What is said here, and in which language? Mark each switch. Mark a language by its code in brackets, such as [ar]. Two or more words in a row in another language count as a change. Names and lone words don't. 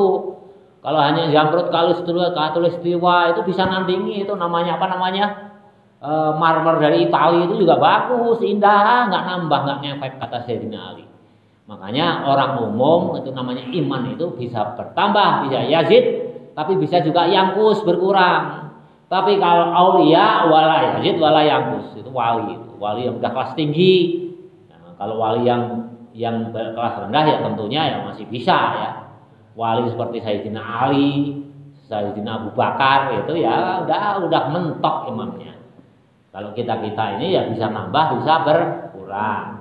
[id] Kalau hanya Zamrud Khatulistiwa itu bisa nandingi itu marmer dari Italia itu juga bagus, indah, nggak nambah, nggak ngefek, kata Sayyidina Ali. Makanya orang umum itu namanya iman itu bisa bertambah, bisa yazid, tapi bisa juga yangkus, berkurang. Tapi kalau [ar] أولياء ولا يزيد ولا ينقص, [id] itu wali yang udah kelas tinggi. Nah, kalau wali yang kelas rendah ya tentunya ya masih bisa ya. Wali seperti Sayyidina Ali, Sayyidina Abu Bakar itu ya udah mentok imannya. Kalau kita ini ya bisa nambah, bisa berkurang.